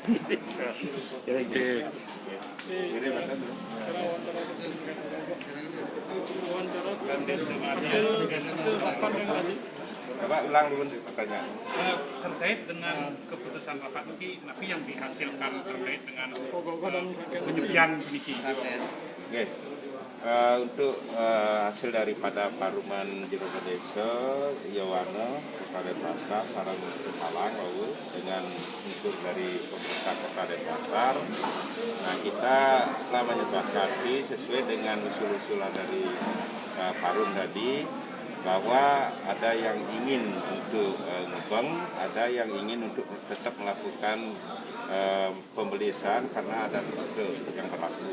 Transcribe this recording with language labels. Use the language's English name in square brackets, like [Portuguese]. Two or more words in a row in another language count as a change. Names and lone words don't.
[Indonesian] Giring. Hasil rapat yang tadi. Coba ulang dulu pertanyaan. Terkait dengan keputusan rapat tapi yang dihasilkan terkait dengan penyepian peniki. Oke. Untuk hasil daripada Paruman Jero Desa, Yawana, Kota Denpasar, Sarang Malang, lalu dengan unsur dari pemerintah Kota Denpasar. Nah, kita telah menyepakati sesuai dengan usul-usulan dari Parum tadi, bahwa ada yang ingin untuk ngebeng, ada yang ingin untuk tetap melakukan pembelian karena ada sistem yang berlaku.